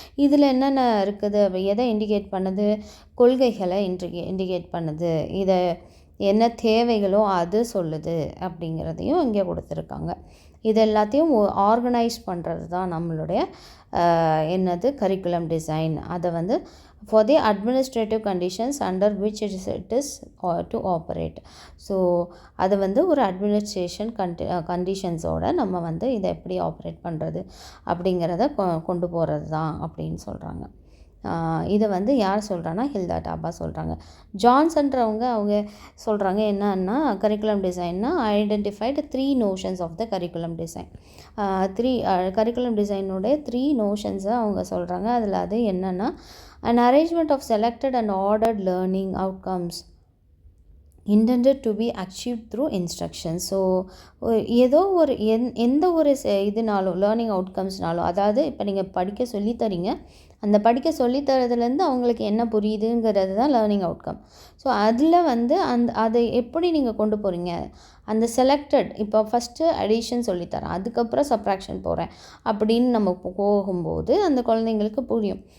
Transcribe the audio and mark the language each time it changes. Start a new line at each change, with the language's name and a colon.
Tamil: இதில் என்னென்ன இருக்குது, எதை இண்டிகேட் பண்ணுது, கொள்கைகளை இண்டிகேட் பண்ணுது, இதை என்ன தேவைகளோ அது சொல்லுது அப்படிங்கிறதையும் இங்கே கொடுத்துருக்காங்க. இது எல்லாத்தையும் ஆர்கனைஸ் பண்ணுறது தான் நம்மளுடைய என்னது கரிக்குலம் டிசைன். அதை
English: for the administrative conditions under which it is to operate.
Tamil: So அது ஒரு அட்மினிஸ்ட்ரேஷன் கண்டிஷன்ஸோடு நம்ம இதை எப்படி ஆப்ரேட் பண்ணுறது அப்படிங்கிறத கொண்டு போகிறது தான் அப்படின்னு சொல்கிறாங்க. இதை யார் சொல்கிறாங்கன்னா ஹில்டா டாபா சொல்கிறாங்க. ஜான்சன்றவங்க அவங்க சொல்கிறாங்க என்னன்னா, curriculum டிசைன்னா
English: Identified 3 notions of the curriculum design.
Tamil: Curriculum டிசைனுடைய 3 notionsை அவங்க சொல்கிறாங்க. அதில் அது என்னென்னா,
English: an arrangement of selected and ordered learning outcomes intended to be achieved through instruction.
Tamil: So ஏதோ ஒரு எந்த ஒரு இதுனாலும் லேர்னிங் அவுட்கம்ஸ்னாலும், அதாவது இப்போ நீங்கள் படிக்க சொல்லித்தரீங்க, அந்த படிக்க சொல்லித்தரதுலேருந்து அவங்களுக்கு என்ன புரியுதுங்கிறது தான் லேர்னிங் அவுட்கம். ஸோ அதில் அதை எப்படி நீங்கள் கொண்டு போகிறீங்க, அந்த செலக்டட் இப்போ ஃபஸ்ட்டு அடிஷன் சொல்லித்தரேன், அதுக்கப்புறம் சப்ராக்ஷன் போகிறேன் அப்படின்னு நம்ம போகும்போது அந்த குழந்தைங்களுக்கு புரியும்.